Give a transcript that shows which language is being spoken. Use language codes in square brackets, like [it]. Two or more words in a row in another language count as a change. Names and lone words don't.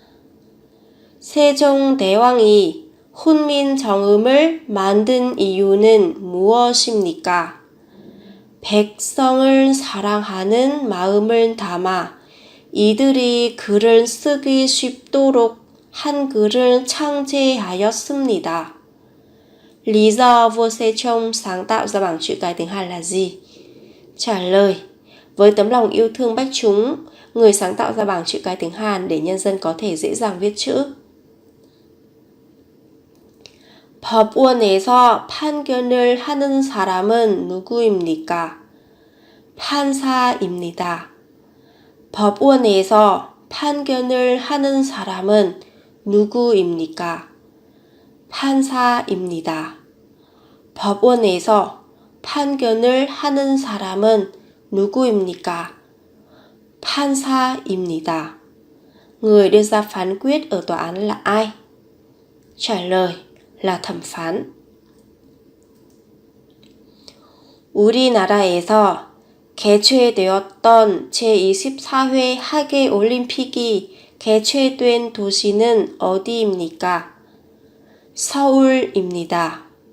[ko] 세종대왕이 훈민정음을 만든 이유는 무엇입니까? 백성을 사랑하는 마음을 담아 이들이 글을 쓰기 쉽도록 한글을 창제하였습니다. [vi] Lý do vua Sejong sáng tạo ra bảng chữ cái tiếng Hàn là gì? Trả lời, với tấm lòng yêu thương bách chúng, người sáng tạo ra bảng chữ cái tiếng Hàn để nhân dân có thể dễ dàng viết chữ. [ko] 법원에서 판결을 하는 사람은 누구입니까? 판사입니다. 법원에서 판결을 하는 사람은 누구입니까? 판사입니다. 법원에서 판결을 하는 사람은 누구입니까? 판사입니다. [vi] Người đưa ra phán quyết ở tòa án là ai? Trả lời là thẩm phán. [ko] 우리나라에서 개최되었던 제24회 하계올림픽이 개최된 도시는 어디입니까? 서울입니다.